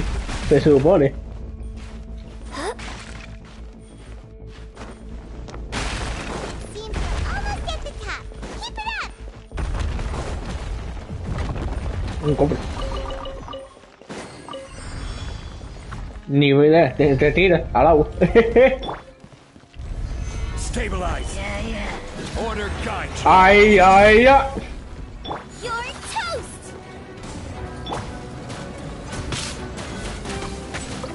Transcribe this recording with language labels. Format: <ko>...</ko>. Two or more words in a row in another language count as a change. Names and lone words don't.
<es>Se supone. Un cofre. Ni idea, te tira al agua.</es> <en>Stabilize. Order guide. Ay, ay, ay. You're toast!</en>